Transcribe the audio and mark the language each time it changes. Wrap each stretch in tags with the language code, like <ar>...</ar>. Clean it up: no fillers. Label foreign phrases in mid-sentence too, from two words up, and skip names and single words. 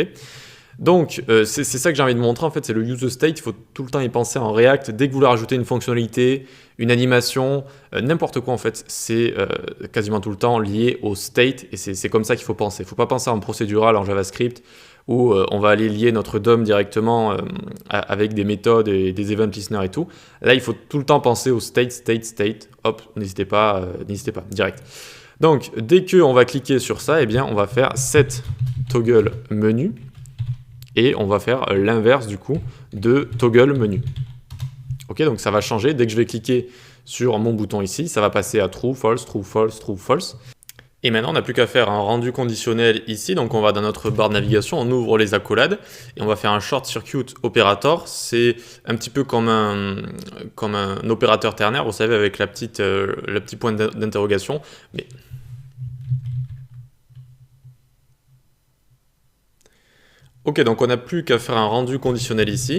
<fr>Donc, c'est ça que j'ai envie de montrer, en fait, c'est le useState, il faut tout le temps y penser en React. Dès que vous voulez rajouter une fonctionnalité, une animation, n'importe quoi, en fait, c'est quasiment tout le temps lié au state, et c'est comme ça qu'il faut penser. Il ne faut pas penser en procédural, en JavaScript, où on va aller lier notre DOM directement avec des méthodes et des</fr> <en>event listeners</en> <fr>et tout. Là, il faut tout le temps penser au state. Hop, n'hésitez pas, direct. Donc, dès qu'on va cliquer sur ça, eh bien, on va faire</fr> <en>set toggle menu,</en> <fr>et on va faire l'inverse du coup de</fr> <en>toggle menu.</en> <fr>Ok, donc ça va changer. Dès que je vais cliquer sur mon bouton ici, ça va passer à</fr> <en>true, false, true, false, true, false.</en> <fr>Et maintenant, on n'a plus qu'à faire un rendu conditionnel ici. Donc on va dans notre barre de navigation, on ouvre les accolades et on va faire un</fr> <en>short circuit operator.</en> <fr>C'est un petit peu comme un opérateur ternaire, vous savez, avec le petit point d'interrogation. Mais ok, donc on n'a plus qu'à faire un rendu conditionnel ici.</fr>